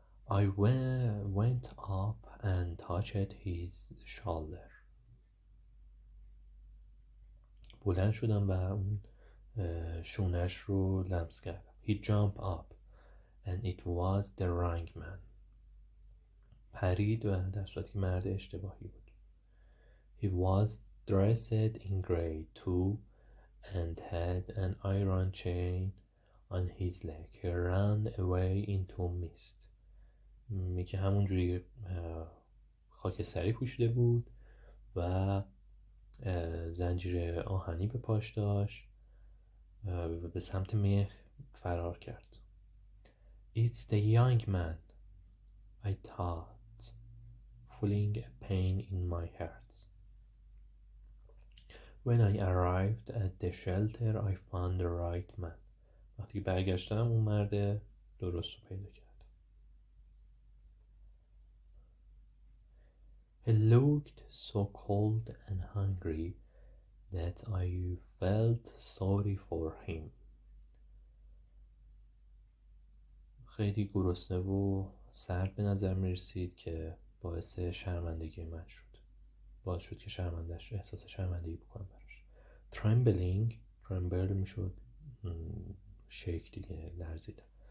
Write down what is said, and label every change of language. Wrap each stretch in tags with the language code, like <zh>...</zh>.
<en>I went up and touched his shoulder.</en> <fa>بلند شدم و اون شونش رو لمس کردم.</fa> <en>He jumped up and it was the wrong man.</en> <fa>پرید و در صورتی که مرد اشتباهی بود.</fa> <en>He was dressed in grey too and had an iron chain on his leg. He ran away into mist.</en> <fa>میگه همونجوری خاکستری پوشیده بود و زنجیر آهنی به پاش داشت و به سمت مه فرار کرد.</fa> <en>It's the young man, I thought, feeling a pain in my heart. When I arrived at the shelter, I found the right man.</en> <fa>وقتی برگشتم اون مرد درست رو پیدا کردم.</fa> <en>He looked so cold and hungry that I felt sorry for him.</en> <fa>خیلی گرسنه و سرد به نظر می رسید که باعث شرمندگی من شد. باعث شد که احساس شرمندگی بکنم براش. Trembling می شد شیک دیگه، لرزیدم.</fa>